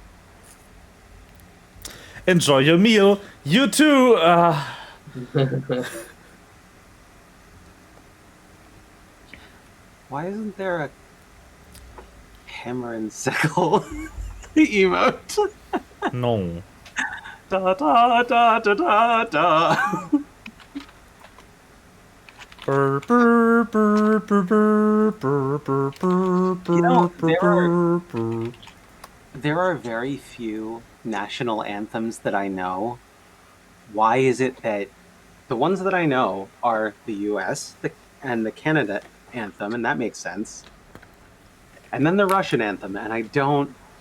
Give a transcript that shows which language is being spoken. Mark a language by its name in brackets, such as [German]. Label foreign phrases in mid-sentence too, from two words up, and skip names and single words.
[English] Enjoy your meal. You too. Why isn't there a hammer and sickle emote? No. Da da da da da da. Burr, burr, burr, burr, burr, burr, burr, burr, know, burr, burr. There are very few national anthems that I know. Why is it that the ones that I know are the US and the Canada anthem, and that makes sense. And then the Russian anthem, and I don't.